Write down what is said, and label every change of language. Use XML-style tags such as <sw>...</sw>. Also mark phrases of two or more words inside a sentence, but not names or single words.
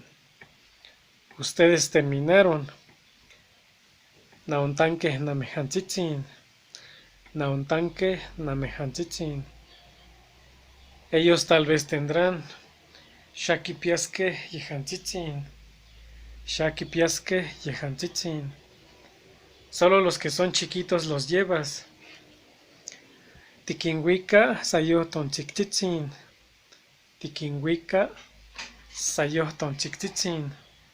<es>Ustedes terminaron,</es> <nah>Naontanque namejanchitzin, Naontanque namejanchitzin.</nah> <es>Ellos tal vez tendrán,</es> <nah>Shakipiasque yejanchitzin, Shakipiaske yehantitzin.</nah> <es>Solo los que son chiquitos los llevas.</es> <nah>Tikinwika sayohton chiktitzin. Tikinwika sayohton chiktitzin.</nah>